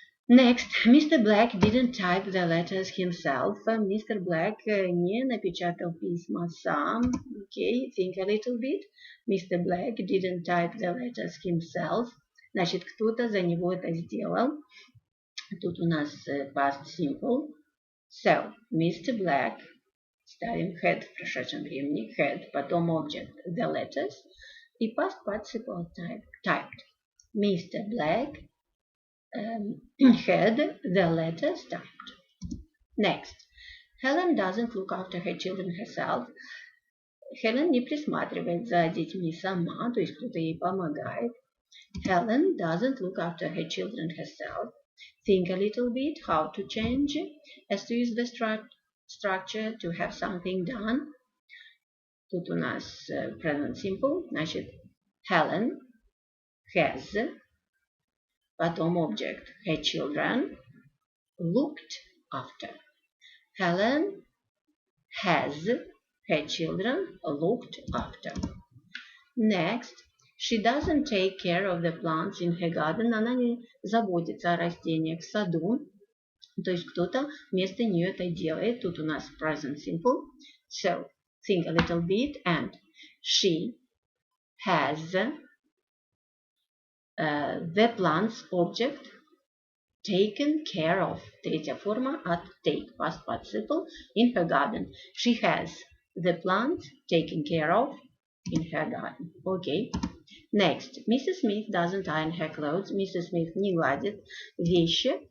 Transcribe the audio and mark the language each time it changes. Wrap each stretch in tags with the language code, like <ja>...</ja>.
<en>Next, Mr. Black didn't type the letters himself. Mr.</en> <ru>Black не напечатал письма сам.</ru> <en>Okay, think a little bit. Mr. Black didn't type the letters himself.</en> <ru>Значит, кто-то за него это сделал. Тут у нас past simple.</ru> <en>So, Mr. Black,</en> <ru>ставим</ru> <en>had</en> <ru>в прошедшем времени,</ru> <en>had,</en> <ru>потом</ru> <en>object, the letters, и past participle typed. Mr. Black had the letters typed. Next, Helen doesn't look after her children herself.</en> <ru>Helen не присматривает за детьми сама, то есть кто-то ей помогает.</ru> <en>Helen doesn't look after her children herself. Think a little bit how to change as to use the structure to have something done.</en> <ru>Тут у нас</ru> <en>present simple,</en> <ru>значит</ru> <en>Helen has,</en> <ru>потом</ru> <en>object her children looked after. Helen has her children looked after. Next, she doesn't take care of the plants in her garden.</en> <ru>Она не заботится о растениях в саду. То есть кто-то вместо нее это делает. Тут у нас present simple.</ru> <en>So, think a little bit. And she has the plants object taken care of.</en> <ru>Третья форма от take, past participle,</ru> <en>in her garden. She has the plants taken care of in her garden. Okay. Next, Mrs. Smith doesn't iron her clothes. Mrs.</en> <ru>Smith не гладит вещи.</ru>